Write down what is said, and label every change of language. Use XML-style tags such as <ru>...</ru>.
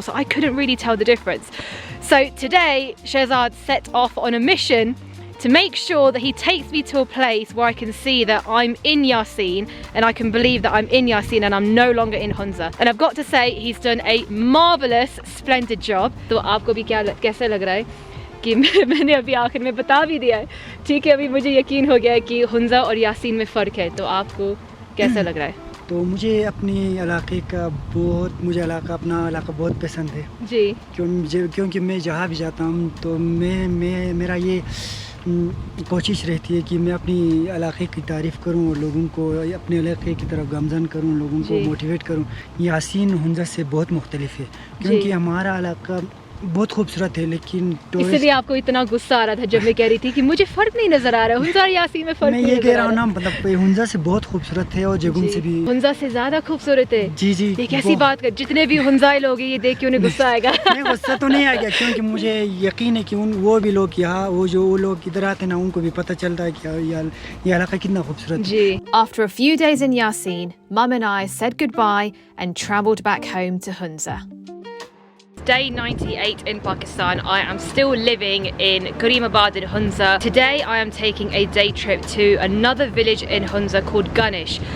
<en>So I couldn't really tell the difference. So today, Sherbaz set off on a mission to make sure that he takes me to a place where I can see that I'm in Yasin and I can believe that I'm in Yasin and I'm no longer in Hunza. And I've got to say, he's done a marvelous, splendid job.</en> <hi>तो आपको भी कैसा लग रहा है कि मैंने अभी आखिर में बता भी दिया है. ठीक है, अभी मुझे यकीन हो गया है कि Hunza और Yasin में फ़र्क है. तो आपको कैसा लग रहा है? तो मुझे अपनी इलाके का मुझे अपना इलाका बहुत पसंद है जी. क्योंकि मैं जहाँ भी जाता हूँ तो मेरा ये कोशिश रहती है कि मैं अपनी इलाके की तारीफ़ करूं और लोगों को अपने इलाके की तरफ गामज़न करूं, लोगों को मोटिवेट करूं. यासीन हुंजा से बहुत मुख्तलिफ है क्योंकि हमारा इलाका बहुत खूबसूरत है, लेकिन इसलिए आपको इतना गुस्सा आ रहा था जब मैं कह रही थी कि मुझे फ़र्क नहीं नज़र आ रहा है. हुंजा और यासीन में फ़र्क मैं ये कह रहा हूँ ना, मतलब हुंजा से बहुत खूबसूरत है और जगुन से भी हुंजा से ज़्यादा खूबसूरत है. जी जी, ये कैसी बात कर, जितने भी हुंजाई लोग हैं ये देख के उन्हें गुस्सा आएगा. नहीं, गुस्सा तो नहीं आएगा क्योंकि मुझे यकीन है कि वो भी लोग यहाँ वो लोग इधर आते ना उनको भी पता चलता है कि ये इलाका कितना खूबसूरत है.</hi> <en>After a few days in Yasin, Mum and I said goodbye and travelled back home to Hunza. Day 98 in Pakistan. I am still living in Karim Azeez in Hunza. Today I am taking a day trip to another village in Hunza called Ganish.</en>